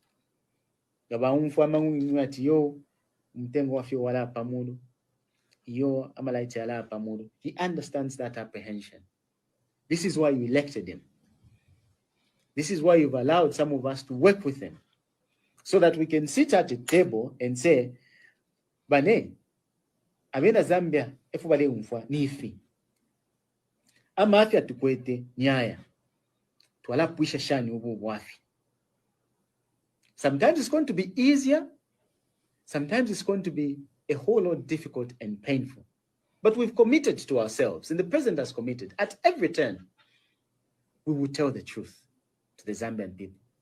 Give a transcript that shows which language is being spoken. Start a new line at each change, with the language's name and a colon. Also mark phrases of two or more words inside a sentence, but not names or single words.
English: He understands that apprehension. This is why you elected him. This is why you've allowed some of us to work with him, so that we can sit at a table and say,
Bemba: Bane, Abena Zambia, efubale umfwa nifi. Amafia tukwete nyaya. Tuala puisha shani ubu wafi.
English: Sometimes it's going to be easier. Sometimes it's going to be a whole lot difficult and painful. But we've committed to ourselves, and the president has committed. At every turn, we will tell the truth to the Zambian people.